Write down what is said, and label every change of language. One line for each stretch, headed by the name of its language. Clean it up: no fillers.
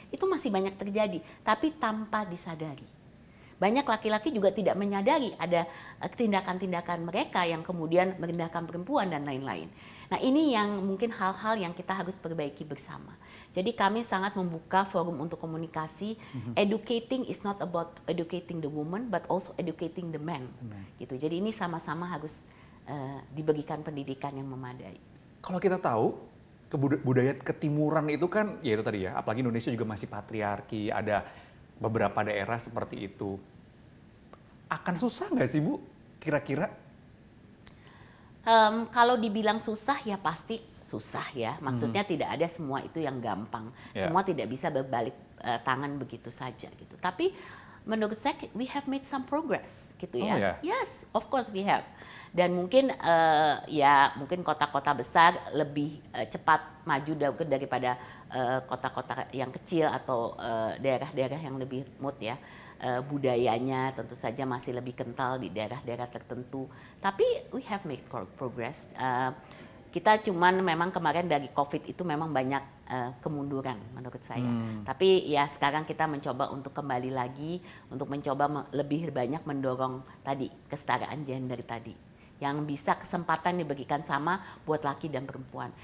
Indonesian: Itu masih banyak terjadi, tapi tanpa disadari. Banyak laki-laki juga tidak menyadari ada tindakan-tindakan mereka yang kemudian merendahkan perempuan dan lain-lain. Nah, ini yang mungkin hal-hal yang kita harus perbaiki bersama. Jadi kami sangat membuka forum untuk komunikasi.
English: Educating is not about educating the woman, but also educating the man.
Indonesian: Gitu. Jadi ini sama-sama harus diberikan pendidikan yang memadai. Kalau kita tahu, budaya ketimuran itu kan, ya itu tadi ya, apalagi Indonesia juga masih patriarki, ada beberapa daerah seperti itu. Akan susah nggak sih Bu, kira-kira? Kalau dibilang susah ya pasti susah ya. Maksudnya tidak ada semua itu yang gampang. Semua tidak bisa berbalik tangan begitu saja gitu. Tapi menurut saya
English: we have made some progress
Indonesian: gitu ya.
English: Oh, yeah. Yes, of course we have.
Indonesian: Dan mungkin mungkin kota-kota besar lebih cepat maju daripada kota-kota yang kecil atau daerah-daerah yang lebih remote ya. budayanya tentu saja masih lebih kental di daerah-daerah tertentu. Tapi
English: we have made progress.
Indonesian: Kita cuman memang kemarin dari COVID itu memang banyak kemunduran menurut saya. Tapi ya sekarang kita mencoba untuk kembali lagi, untuk mencoba lebih banyak mendorong tadi kesetaraan gender tadi. Yang bisa kesempatan diberikan sama buat laki dan perempuan.